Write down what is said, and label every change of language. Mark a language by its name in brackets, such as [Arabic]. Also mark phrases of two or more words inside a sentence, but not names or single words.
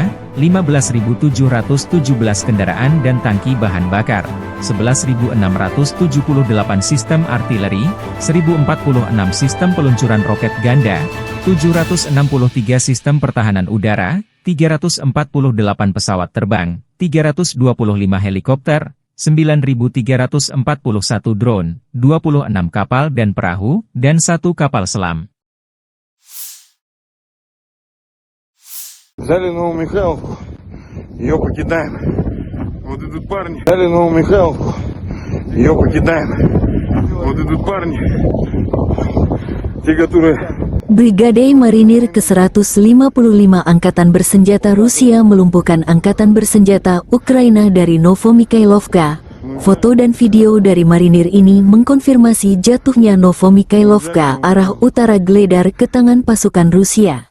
[Indonesian] 15.717 kendaraan dan tangki bahan bakar, 11.678 sistem artileri, 1.046 sistem peluncuran roket ganda, 763 sistem pertahanan udara, 348 pesawat terbang, 325 helikopter, 9.341 drone, 26 kapal dan perahu, dan 1 kapal selam. [Russian] Взяли Новомихайловку, ее покидаем. Вот идут парни. Взяли Новомихайловку, ее покидаем. Вот идут парни, те, которые... [Indonesian] Brigade Marinir ke-155 Angkatan Bersenjata Rusia melumpuhkan Angkatan Bersenjata Ukraina dari Novomikhailovka. Foto dan video dari marinir ini mengkonfirmasi jatuhnya Novomikhailovka arah utara Gledar ke tangan pasukan Rusia.